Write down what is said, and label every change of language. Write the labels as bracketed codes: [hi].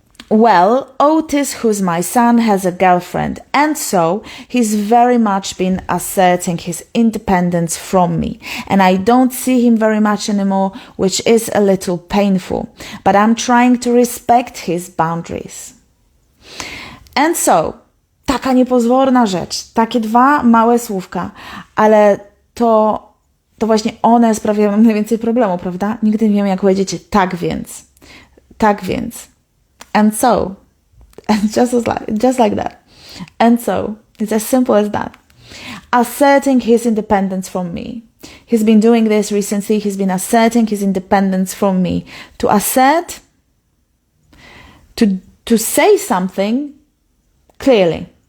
[en] Well, Otis, who's my son, has a girlfriend, and so he's very much been asserting his independence from me, and I don't see him very much anymore, which is a little painful, but I'm trying to respect his boundaries. And so, [pl] taka niepozorna rzecz, takie 2 małe słówka, ale to właśnie one sprawiają najwięcej problemu, prawda? Nigdy nie wiem, jak powiedzieć tak więc. [en] And so, and just like that. And so, it's as simple as that. Asserting his independence from me. He's been doing this recently. He's been asserting his independence from me. To assert, to say something clearly.